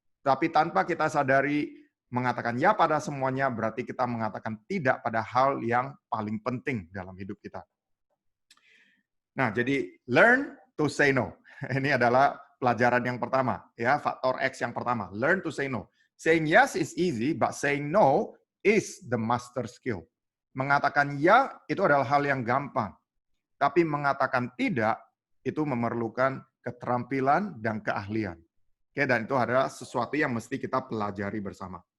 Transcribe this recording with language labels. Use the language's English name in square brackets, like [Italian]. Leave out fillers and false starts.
[Indonesian] Tapi tanpa kita sadari, mengatakan ya pada semuanya, berarti kita mengatakan tidak pada hal yang paling penting dalam hidup kita. Nah, jadi [English] learn to say no. [Indonesian] Ini adalah pelajaran yang pertama, ya, faktor X yang pertama. [English] Learn to say no. Saying yes is easy, but saying no is the master skill. [Indonesian] Mengatakan ya itu adalah hal yang gampang. Tapi mengatakan tidak itu memerlukan keterampilan dan keahlian. Oke, dan itu adalah sesuatu yang mesti kita pelajari bersama.